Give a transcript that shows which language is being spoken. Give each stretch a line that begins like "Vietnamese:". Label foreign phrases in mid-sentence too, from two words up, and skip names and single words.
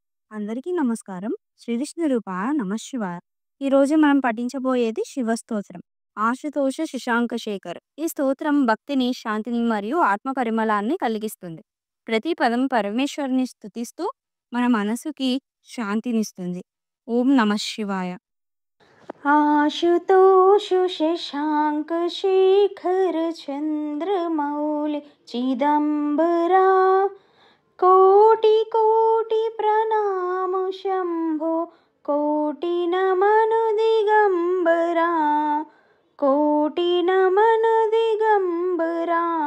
Telugu: అందరికీ నమస్కారం.
Sanskrit: శ్రీ విష్ణు రూపాయ నమఃశివాయ.
Telugu: ఈరోజు మనం పఠించబోయేది శివస్తోత్రం. ఆశుతోష శశాంక శేఖర్. ఈ స్తోత్రం భక్తిని, శాంతిని మరియు ఆత్మ పరిమళాన్ని కలిగిస్తుంది. ప్రతి పదం పరమేశ్వరుని స్తుతిస్తూ మన మనసుకి శాంతినిస్తుంది.
Sanskrit: ఓం నమః శివాయ.
Hindi: आशुतोष शशांक शेखर चंद्रमौलि चिदंबरा कोटि कोटि प्रणाम शंभो कोटि नमन दिगंबरा कोटि नमन दिगंबरा